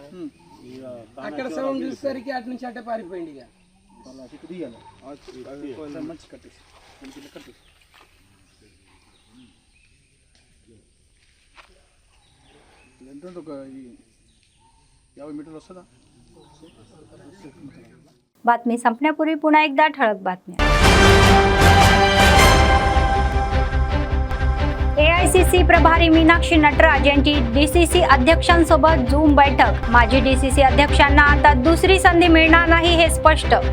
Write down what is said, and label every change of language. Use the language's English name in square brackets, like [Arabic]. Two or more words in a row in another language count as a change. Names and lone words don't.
[Telugu] అక్కడ సౌండ్ చూసేసరికి అటు నుంచి అట్టే పారిపోయింది. ఇక ఎంత ఒక 50 मीटर వస్తుందా? [Marathi] बातमी संपण्यापूर्वी पुन्हा एकदा ठळक बातम्या. एआयसीसी प्रभारी मीनाक्षी नटराज यांची डीसीसी अध्यक्षांसोबत झूम बैठक. माजी डीसीसी अध्यक्षांना आता दुसरी संधी मिळणार नाही हे स्पष्ट.